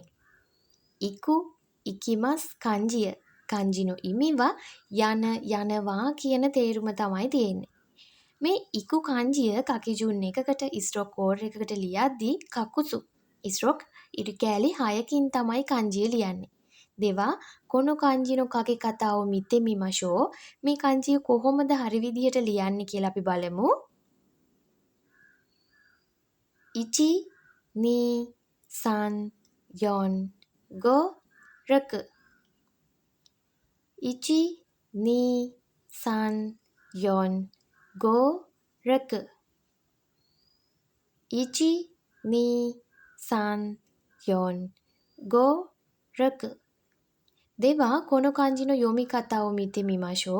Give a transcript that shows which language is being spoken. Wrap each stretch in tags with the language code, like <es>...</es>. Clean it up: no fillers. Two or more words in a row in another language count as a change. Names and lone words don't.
<ja>行く 行きます kanjiය. 漢字 の 意味 は</ja> <si>යන යනවා කියන තේරුම තමයි තියෙන්නේ. මේ ඉකු kanjiය කකිජුන් එකකට</si> <en>stroke code</en> <si>එකකට ලියද්දී කකුසු ස්ට්‍රෝක් ඉරි කෑලි 6කින් තමයි kanjiය ලියන්නේ.</si> <ja>では この 漢字 の 書き方 を 見て みましょう.</ja> <si>මේ kanji කොහොමද හරි විදිහට ලියන්නේ කියලා අපි බලමු.</si> <ja>1 2 3 4 5 6 1 2 3 4 5 6 1 2 3 4 5 6 では この 漢字 の 読み方 を 見て みましょう.</ja>